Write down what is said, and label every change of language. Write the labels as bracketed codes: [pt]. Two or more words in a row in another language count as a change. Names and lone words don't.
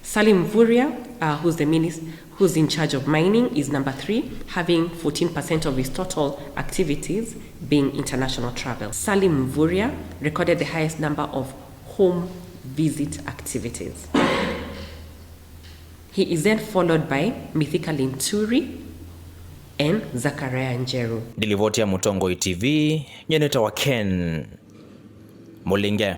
[en] Salim Mvurya, who's in charge of mining, is number 3, having 14% of his total activities being international travel. Salim Mvurya recorded the highest number of home visit activities. He is then followed by Mithika Linturi and Zachariah Njeru. [mer] Nilivotia Mutongoitye TV, nyeneta wa Ken Mulinge.